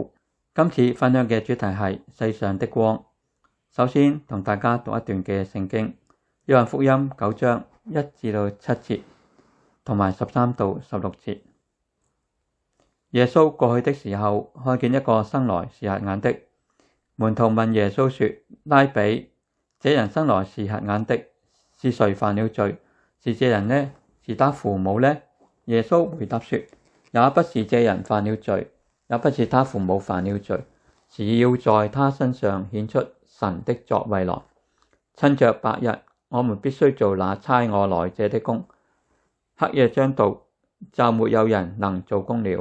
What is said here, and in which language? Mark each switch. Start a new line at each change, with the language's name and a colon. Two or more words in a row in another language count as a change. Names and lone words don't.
Cantonese: 今次分享嘅主題係世上的光。首先同大家讀一段嘅聖經，約翰福音9章1至7節，同埋13到16節。耶穌過去的時候，看見一個生來是瞎眼的。門徒問耶穌說：拉比，這人生來是瞎眼的，是誰犯了罪？是這人呢？是他父母呢？耶穌回答說：也不是這人犯了罪，也不是他父母犯了罪，是要在他身上顯出神的作為來。趁着白日，我們必須做那差我來者的工；黑夜將到，就沒有人能做工了。